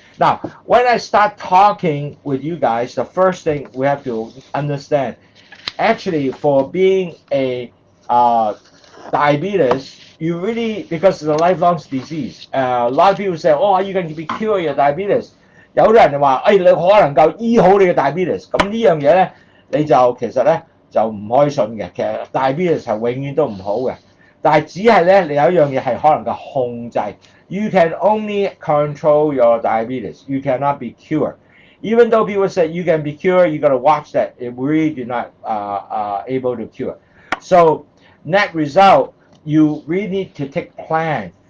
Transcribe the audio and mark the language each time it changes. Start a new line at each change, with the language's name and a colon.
English: Now, when I start talking with you guys, the first thing we have to understand, actually, for being a diabetes, you really, because it's a lifelong disease, a lot of people say, oh, are you going to be cured your diabetes?
Cantonese: 有啲人就話，你可能夠醫好你嘅 diabetes， 咁呢樣嘢咧，你就其實咧就唔可以信嘅。其實 diabetes 係永遠都唔好嘅，但係只係咧你有一樣嘢係可能夠控制。
English: You can only control your diabetes. You cannot be cured. Even though people say you can be cured, you got to watch that. It really do not able to cure. So net result, you really need to take plan.